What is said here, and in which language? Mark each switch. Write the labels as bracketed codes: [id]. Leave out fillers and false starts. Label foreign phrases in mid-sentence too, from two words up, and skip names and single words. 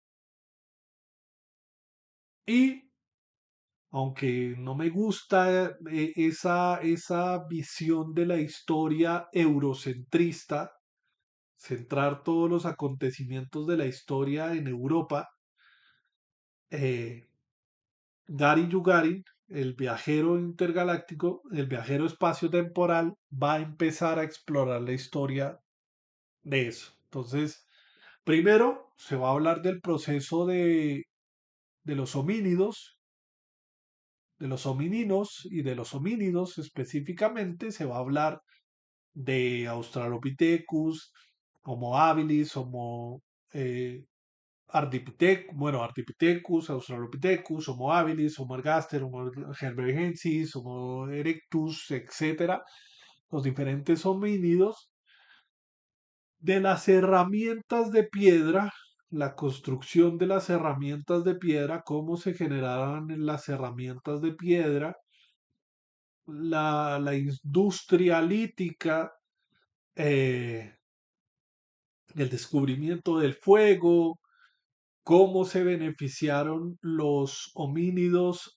[es] Y aunque no me gusta esa visión de la historia eurocentrista, centrar todos los acontecimientos de la historia en Europa, eh, Gary Yugarin, el viajero intergaláctico, el viajero espaciotemporal, va a empezar a explorar la historia de eso. Entonces, primero se va a hablar del proceso de los homínidos, de los homininos y de los homínidos específicamente. Se va a hablar de Australopithecus, Homo habilis, Homo eh, Ardipithecus, Australopithecus, Homo habilis, Homo ergaster, Homo heidelbergensis, Homo erectus, etcétera, los diferentes homínidos, de las herramientas de piedra, la construcción de las herramientas de piedra, cómo se generaban las herramientas de piedra, la industria lítica, eh, el descubrimiento del fuego, cómo se beneficiaron los homínidos